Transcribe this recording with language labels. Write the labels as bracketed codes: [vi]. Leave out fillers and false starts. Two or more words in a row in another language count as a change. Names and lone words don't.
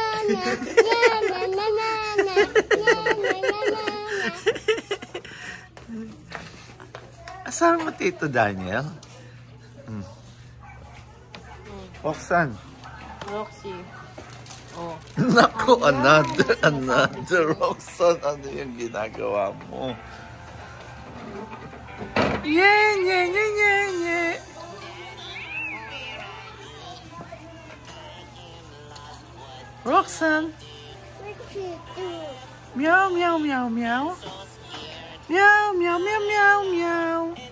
[tl] Asahan mo Tito Daniel? Roxanne. Roxy. Oh. Naku, another Roxanne. Ano yung ginagawa mo? [en] Yeah, yeah, yeah, yeah, yeah. Roxanne. Meow, meow, meow, meow. Meow, meow, meow, meow, meow.